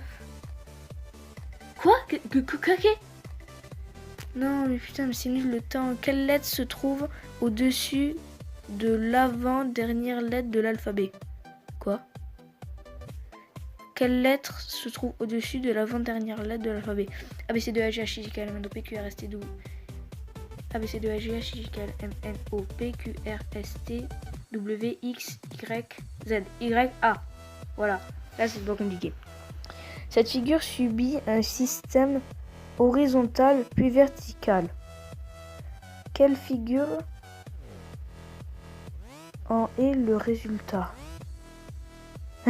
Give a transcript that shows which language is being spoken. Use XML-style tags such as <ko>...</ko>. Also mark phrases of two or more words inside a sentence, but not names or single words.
<fr>Quoi? Non, mais putain, mais c'est nul le temps. Quelle lettre se trouve au-dessus de l'avant-dernière lettre de l'alphabet? Quoi? Quelle lettre se trouve au-dessus de l'avant-dernière lettre de l'alphabet? A, B, C, D, E, F, G, H, I, J, K, L, M, N, O, P, Q, R, S, T, W. A, B, C, D, E, F, G, H, I, J, K, L, M, N, O, P, Q, R, S, T, W, X, Y, Z. Y, A. Voilà. Là, c'est pas compliqué. Cette figure subit un système horizontal puis vertical. Quelle figure en est le résultat? Hein?</fr>